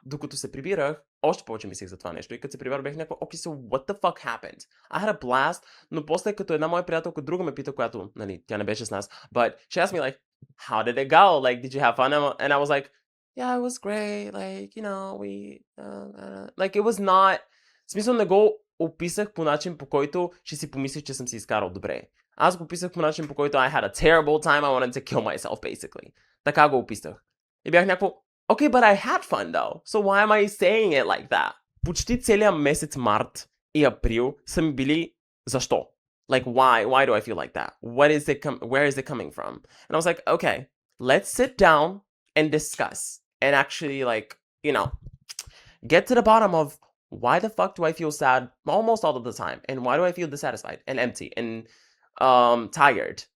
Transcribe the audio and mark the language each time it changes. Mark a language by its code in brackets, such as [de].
[bg] Докато се прибирах, още повече мислех за това нещо. И като се прибирах, бях някакво, [en] okay, so what the fuck happened? I had a blast, [bg] но после като една моя приятелка друга ме пита, която, нали, тя не беше с нас, [en] but she asked me like, how did it go? Like, did you have fun? And I was like, yeah, it was great. Like, you know, like, it was not... [bg] В смисъл не го описах по начин, по който ще си помислих, че съм си изкарал добре. Аз го описах по начин, по който [en] I had a terrible time, I wanted to kill myself, basically. [bg] Така го описах. И бях някакво, [en] okay, but I had fun, though. So why am I saying it like that? [bg] Почти целият месец март и април са ми били защо? [en] Like, why? Why do I feel like that? Where is it coming from? And I was like, okay, let's sit down and discuss. And actually, like, you know, get to the bottom of why the fuck do I feel sad almost all of the time? And why do I feel dissatisfied and empty and tired?